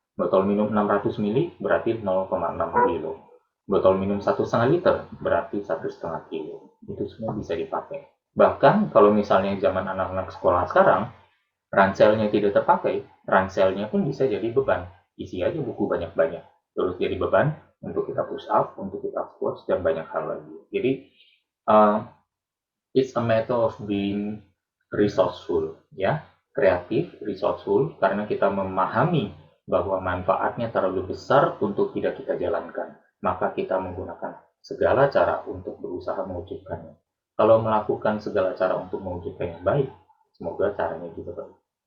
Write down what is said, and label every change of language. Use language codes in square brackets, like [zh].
[id] Botol minum 600 ml berarti 0,6 kilo. Botol minum 1,5 liter berarti 1,5 kilo. Itu semua bisa dipakai. Bahkan kalau misalnya zaman anak-anak sekolah sekarang, ranselnya tidak terpakai, ranselnya pun bisa jadi beban. Isi aja buku banyak-banyak. Terus jadi beban untuk kita push up, untuk kita squat, dan banyak hal lagi. Jadi, [en] uh, it's a matter of being resourceful, ya. [id] Kreatif, resourceful, karena kita memahami bahwa manfaatnya terlalu besar untuk tidak kita jalankan. Maka kita menggunakan segala cara untuk berusaha mewujudkannya. Kalau melakukan segala cara untuk mewujudkan yang baik, semoga caranya juga baik.